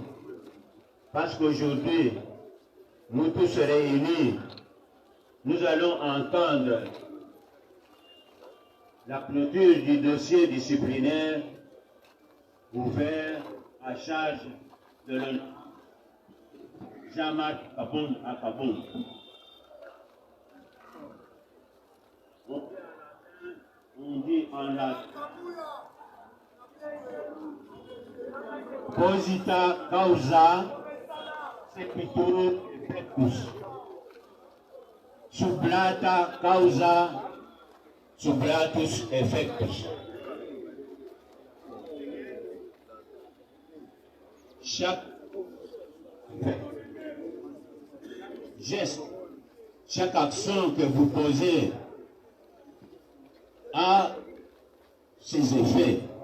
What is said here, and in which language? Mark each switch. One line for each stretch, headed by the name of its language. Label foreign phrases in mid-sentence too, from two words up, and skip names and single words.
French: Parce qu'aujourd'hui, nous tous réunis, nous allons entendre la clôture du dossier disciplinaire ouvert à charge de l'honneur Jean-Marc Kaboun à Kaboun. On dit en latin
Latin: Posita causa sequitur effectus. Sublata causa sublatus effectus.
French: Chaque geste, chaque action que vous posez a ses effets.